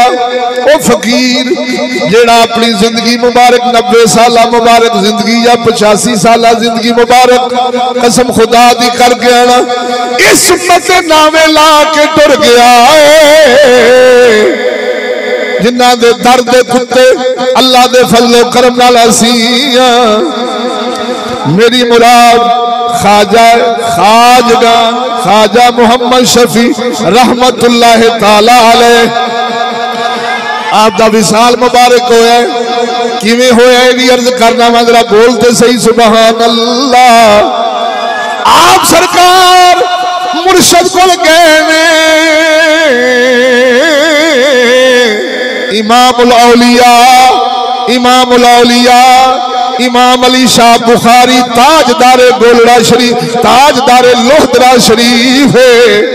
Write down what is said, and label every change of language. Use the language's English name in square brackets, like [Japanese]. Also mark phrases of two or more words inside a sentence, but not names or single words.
[Punjabi] او فقیر جیہڑا اپنی زندگی مبارک 90 سال مبارک زندگی یا 85 سال زندگی مبارک قسم خدا دی کر گیا نہ، اس امت دے ناویں لا کے ٹر گیا جنہاں دے در دے کتے اللہ دے فضل و کرم نال اسیں. میری مراد خواجہ محمد شفیع [Arabic] رحمة الله تعالى عليه [Punjabi] آپ دا وصال مبارک ہویا. کیویں ہویا یہ عرض کرنا میں ذرا بولتے صحیح [Arabic] سبحان الله. [Punjabi] آپ سرکار مرشد کو گئے نے امام الاولیاء امام علی شاہ بخاری تاجدار گولڑہ شریف، تاجدار لوہدرا شریف ہے.